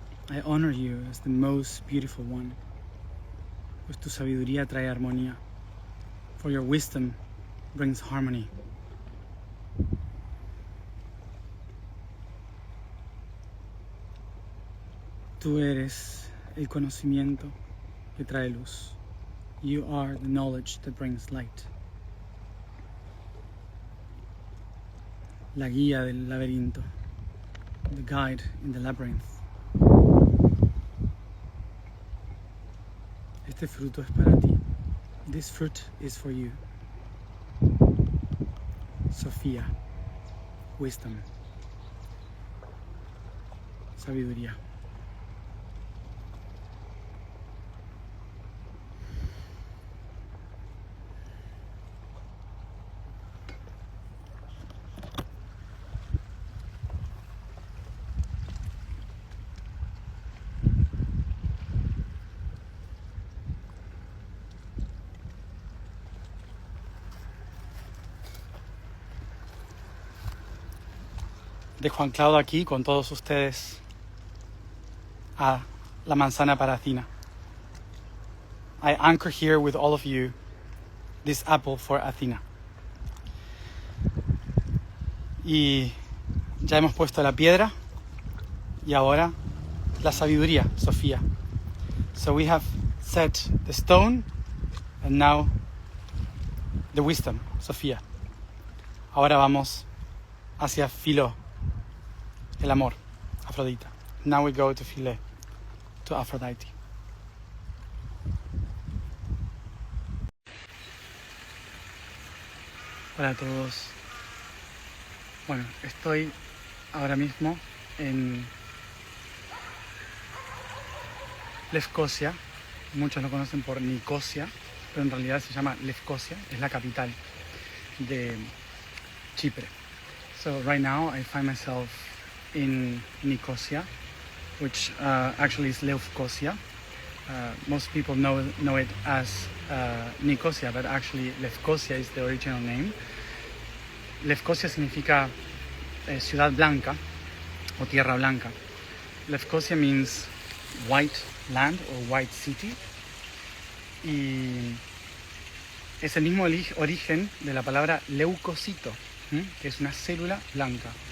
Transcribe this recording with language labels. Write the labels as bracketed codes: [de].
[en] I honor you as the most beautiful one, [es] pues tu sabiduría trae armonía, [en] for your wisdom brings harmony. [es] Tú eres el conocimiento que trae luz. [en] You are the knowledge that brings light. [es] La guía del laberinto. [en] The guide in the labyrinth. [es] Este fruto es para ti. [en] This fruit is for you. Sofía. Wisdom. [es] Sabiduría. Dejo anclado aquí con todos ustedes a la manzana para Athena. [en] I anchor here with all of you this apple for Athena. [es] Y ya hemos puesto la piedra y ahora la sabiduría, Sofía. [en] So we have set the stone And now the wisdom, [es] Sofía. Ahora vamos hacia Philo, el amor, Afrodita. [en] Now we go to Philae, to Aphrodite. [es] Hola a todos. Bueno, estoy ahora mismo en Lefkosia. Muchos lo conocen por Nicosia, pero en realidad se llama Lefkosia, es la capital de Chipre. [en] So right now I find myself in Nicosia, which actually is Lefkosia. Most people know it as Nicosia, but actually Lefkosia is the original name. [es] Lefkosia significa ciudad blanca o tierra blanca. [en] Lefkosia means white land or white city. [es] Y es el mismo origen de la palabra leucocito, que es una célula blanca.